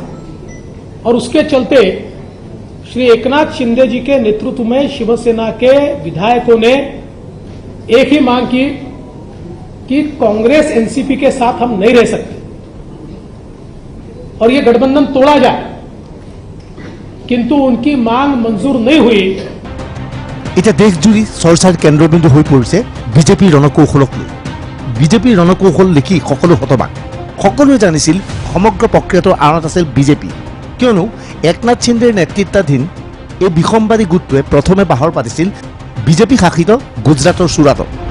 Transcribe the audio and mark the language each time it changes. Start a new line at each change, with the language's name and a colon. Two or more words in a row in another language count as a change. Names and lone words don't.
Hindi: और उसके चलते श्री एकनाथ शिंदे जी के नेतृत्व में शिवसेना के विधायकों ने एक ही मांग की कि कांग्रेस एनसीपी के साथ हम नहीं रह सकते और ये गठबंधन तोड़ा जाए, किंतु उनकी मांग मंजूर नहीं हुई।
Assamese: এতিয়া দেশজুৰি চৰ্চাৰ কেন্দ্ৰবিন্দু হৈ পৰিছে বিজেপিৰ ৰণকৌশলক লৈ। বিজেপিৰ ৰণকৌশল দেখি সকলো হতবাক। সকলোৱে জানিছিল সমগ্ৰ প্ৰক্ৰিয়াটোৰ আঁৰত আছিল বিজেপি, কিয়নো একনাথ শিন্দেৰ নেতৃত্বাধীন এই বিসম্বাদী গোটটোৱে প্ৰথমে বাহৰ পাতিছিল বিজেপি শাসিত গুজৰাটৰ চুৰাটত।